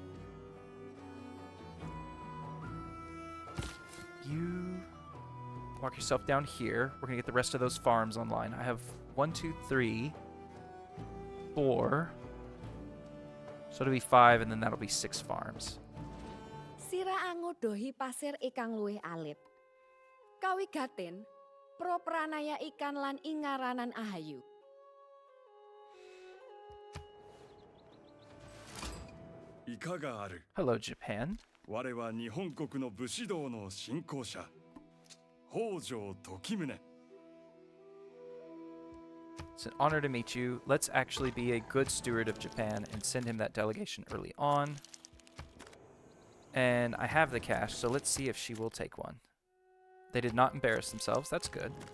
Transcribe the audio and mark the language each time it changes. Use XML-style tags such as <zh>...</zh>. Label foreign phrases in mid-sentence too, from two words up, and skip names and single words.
<en>You mark yourself down here. We're going to get the rest of those farms online. I have 1, 2, 3, 4. So it'll be 5, and then that'll be 6 farms.</en> <jv>Sira angodohi pasir ikang luwih alit. Kawigaten, pro pranaya ikan lan ingaranan ahayu.</jv> <en>Hello, Japan.</en> <ja>我は日本国の武士道の信仰者北条時宗</ja> <en>It's an honor to meet you. Let's actually be a good steward of Japan and send him that delegation early on. And I have the cash, so let's see if she will take one. They did not embarrass themselves. That's good.</en>